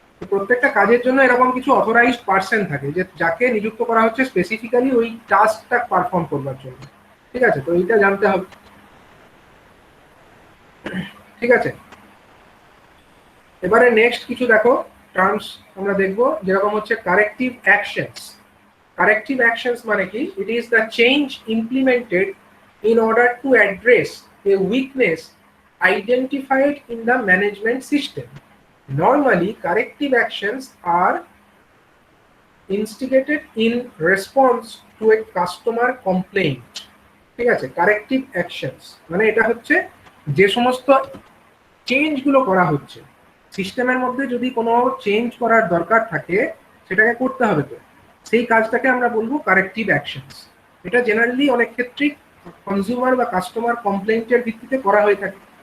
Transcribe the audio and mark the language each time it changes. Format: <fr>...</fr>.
<bn>প্রত্যেকটা কাজের জন্য এরকম কিছু অথরাইজড পার্সন থাকে, যে যাকে নিযুক্ত করা হচ্ছে স্পেসিফিক্যালি ওই টাস্কটা পারফর্ম করবার জন্য। ঠিক আছে, তো এইটা জানতে হবে। ঠিক আছে, এবারে নেক্সট কিছু দেখো টার্মস আমরা দেখবো, যেরকম হচ্ছে কারেক্টিভ অ্যাকশনস। কারেক্টিভ অ্যাকশনস মানে কি?</bn> <en>It is the change implemented in order to address a weakness identified in the management system. Normally, corrective actions are instigated in response to a customer complaint.</en> <bn>ঠিক আছে, corrective actions মানে এটা হচ্ছে যে সমস্ত চেঞ্জগুলো করা হচ্ছে সিস্টেমের মধ্যে, যদি কোনো চেঞ্জ করার দরকার থাকে সেটাকে করতে হবে, তো সেই কাজটাকে আমরা বলবো কারেক্টিভ অ্যাকশনস। এটা জেনারেলি অনেক ক্ষেত্রেই কনজিউমার বা কাস্টমার কমপ্লেইন্টের ভিত্তিতে করা হয়ে থাকে।</bn>